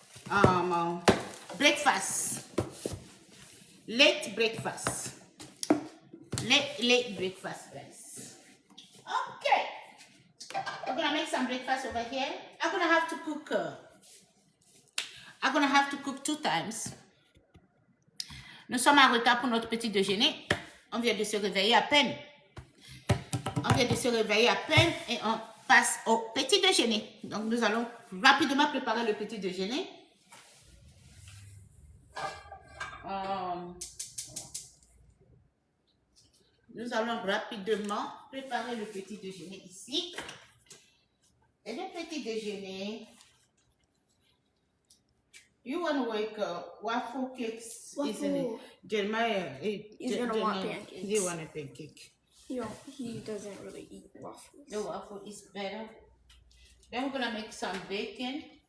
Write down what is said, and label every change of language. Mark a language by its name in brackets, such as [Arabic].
[English] Um, breakfast, late breakfast, late breakfast, guys. Okay, we're gonna make some breakfast over here. I'm gonna have to cook. I'm gonna have to cook 2 times. [French] Nous sommes en retard pour notre petit déjeuner. On vient de se réveiller à peine. On vient de se réveiller à peine et on passe au petit déjeuner. Donc, nous allons rapidement préparer le petit déjeuner. Nous allons rapidement préparer le petit déjeuner ici. Et le petit déjeuner, [English] you want to make waffle cakes, isn't it? Jeremiah, he's gonna want pancakes. He want a pancake. He doesn't really eat waffles. The waffle is better. Then we're gonna make some bacon.